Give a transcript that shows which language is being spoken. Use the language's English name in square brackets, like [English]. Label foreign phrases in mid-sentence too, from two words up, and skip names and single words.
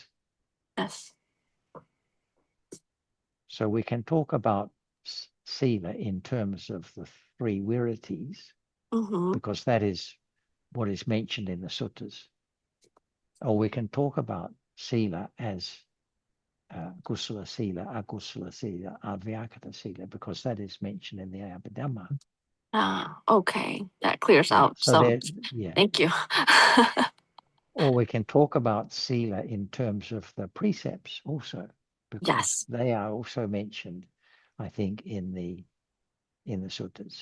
[English] Yes. So we can talk about sila in terms of the three virities, Mm-hmm. because that is what is mentioned in the suttas. Or we can talk about sila as [Pali] kusala sila, akusala sila, avyakata sila, [English] because that is mentioned in the Abhidhamma. Okay, that clears out. So yeah. thank you. Or we can talk about sila in terms of the precepts also, because Yes. they are also mentioned, I think, in the suttas.